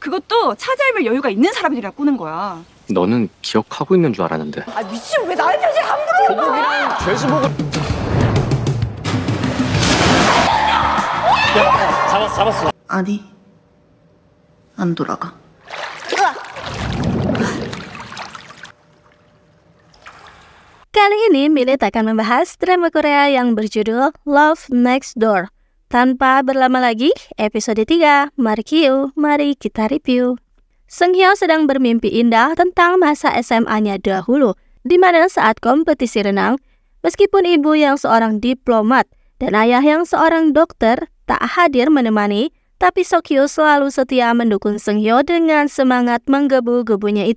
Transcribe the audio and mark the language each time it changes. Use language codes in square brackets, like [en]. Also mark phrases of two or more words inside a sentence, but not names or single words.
[ko] 그것도 차지할 여유가 있는 사람들이랑 꾸는 거야. 너는 기억하고 있는 줄 알았는데. 아 미친, 왜 나의 편지 함부로 읽어? 죄수복을... 잡았어. 아니, 안 돌아가. [id] Kali ini Milit akan membahas drama Korea yang berjudul Love Next Door. Tanpa berlama lagi, episode 3, mari kita review. Seunghyo sedang bermimpi indah tentang masa SMA-nya dahulu, di mana saat kompetisi renang, meskipun ibu yang seorang diplomat dan ayah yang seorang dokter tak hadir menemani, tapi Seokyu selalu setia mendukung Seunghyo dengan semangat menggebu-gebunya itu.